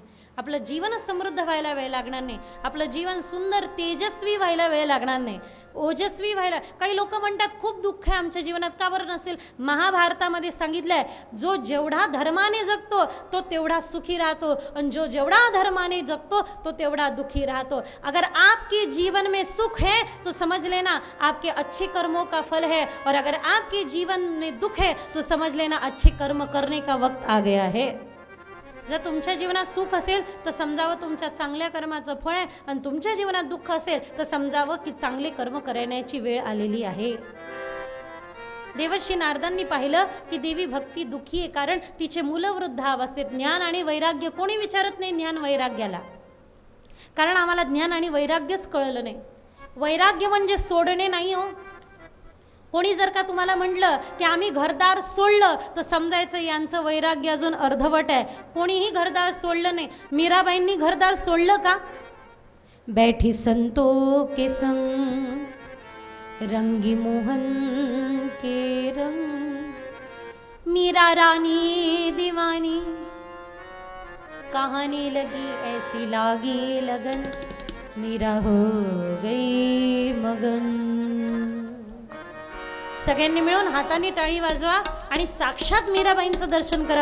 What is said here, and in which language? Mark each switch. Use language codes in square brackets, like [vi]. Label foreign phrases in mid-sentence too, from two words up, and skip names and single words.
[mr] आपलं जीवन समृद्ध व्हायला वेळ लागणार नाही. आपलं जीवन सुंदर तेजस्वी व्हायला वेळ लागणार नाही, ओजस्वी व्हायला. काही लोक म्हणतात खूप दुःख आहे आमच्या जीवनात, का बरं नसेल? महाभारतामध्ये सांगितलंय, जो जेवढा धर्माने जगतो तो तेवढा सुखी राहतो आणि जो जेवढा धर्माने जगतो तो तेवढा दुखी राहतो. [hi] अगर आपके जीवन में सुख है तो समझ लेना आपके अच्छे कर्मों का फल है, और अगर आपके जीवन में दुख है तो समझ लेना अच्छे कर्म करने का वक्त आ गया है. [mr] जर तुमच्या जीवनात सुख असेल तर समजावं तुमच्या चांगल्या कर्माचं फळ आहे, आणि तुमच्या जीवनात दुःख असेल तर समजावं की चांगले कर्म करण्याची वेळ आलेली आहे. देवर्षी नारदांनी पाहिलं की देवी भक्ती दुःखी आहे, कारण तिचे मुलं वृद्ध अवस्थेत. ज्ञान आणि वैराग्य कोणी विचारत नाही ज्ञान वैराग्याला, कारण आम्हाला ज्ञान आणि वैराग्यच कळलं नाही. वैराग्य म्हणजे सोडणे नाही हो. कोणी जर का तुम्हाला म्हटलं की आम्ही घरदार सोडलं तर समजायचं यांचं वैराग्य अजून अर्धवट आहे. कोणीही घरदार सोडलं नाही. मीराबाईंनी घरदार सोडलं का? [hi] बैठी संतों के संग रंगी मोहन के रंग, मीरा रानी दीवानी कहानी लगी ऐसी लागी लगन, मीरा हो गई मगन. [mr] सगळ्यांनी मिळून हाताने टाळी वाजवा आणि साक्षात मीराबाईंचं दर्शन करा.